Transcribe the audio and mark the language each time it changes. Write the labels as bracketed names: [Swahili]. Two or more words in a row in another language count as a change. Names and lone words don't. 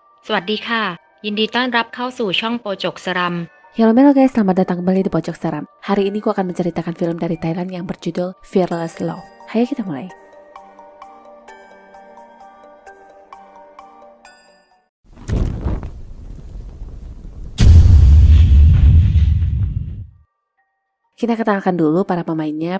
[Thai] สวัสดีค่ะยินดีต้อนรับเข้าสู่ช่องโปจกสรัม [Indonesian] Halo guys, selamat datang kembali di Pojok Seram. Hari ini aku akan menceritakan film dari Thailand yang berjudul Fearless Love. Ayo kita mulai. Kita kenalkan dulu para pemainnya.